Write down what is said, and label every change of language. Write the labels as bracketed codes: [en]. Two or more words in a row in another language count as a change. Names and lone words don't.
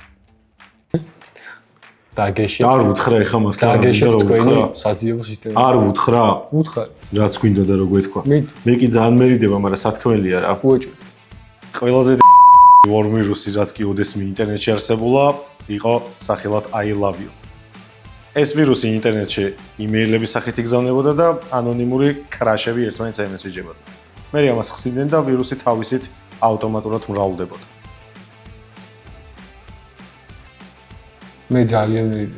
[ka] დაგეშე. არ უთხრა ეხა მართლა დაგეშე რა თქვენი უთხრა? საძიებო სისტემა. არ უთხრა? უთხარი. რაც გვინდოდა რო გვეთქვა. მე კი ძალიან მერიდება, მაგრამ სათქმელია რა. უეჭვი. ყველაზე ვორმირუსი რაც კი ოდესმე ინტერნეტში არსებულა, იყო სახელად I love you. ეს ვირუსი ინტერნეტში იმეილების სახით იგზავნებოდა და ანონიმური კრაშები ერთმანეთს ემესეჯებოდა. მე ამას ხსნიდნენ და ვირუსი თავისით ავტომატურად მრავლდებოდა. მე ძალიან მერიდე.